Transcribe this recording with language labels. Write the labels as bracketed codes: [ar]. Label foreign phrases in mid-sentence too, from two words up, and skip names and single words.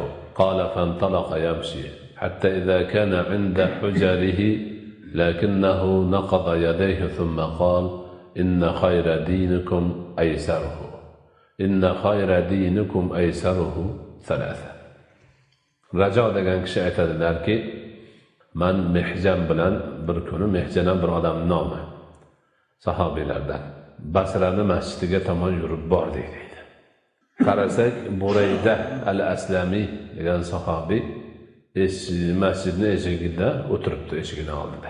[ar] قال: فانطلق يمشي حتى إذا كان عند حجره لكنه نقض يديه ثم قال: إن خير دينكم أيسره، إن خير دينكم أيسره ثلاثة. [uz] Rajo degan kishi aytadilarki, men Mihjan bilan bir kuni, Mihjan ham bir odamning nomi, sahobiylardan, Basrani masjidiga tomon yurib bordik deydi. Qarasak, Burayda al-Aslami degan sahobiy masjidning eshigida o'tiribdi, eshigini oldida.